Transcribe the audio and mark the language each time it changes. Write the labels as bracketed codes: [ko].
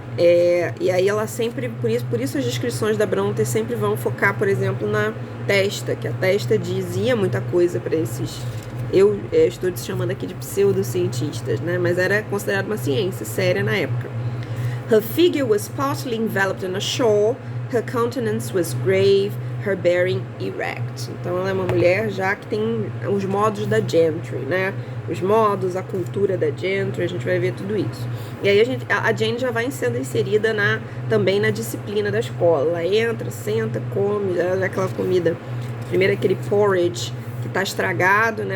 [pt] E aí ela sempre, por isso as descrições da Brontë sempre vão focar, por exemplo, na testa, que a testa dizia muita coisa para esses... Eu estou chamando aqui de pseudocientistas, né? Mas era considerado uma ciência séria na época. [en] Her figure was partly enveloped in a shawl, her countenance was grave, her bearing erect. [pt] Então ela é uma mulher já que tem os modos da gentry, né? Os modos, a cultura da gentry, a gente vai ver tudo isso. E aí a Jane já vai sendo inserida também na disciplina da escola. Ela entra, senta, come, aquela comida, primeiro aquele porridge que tá estragado, né?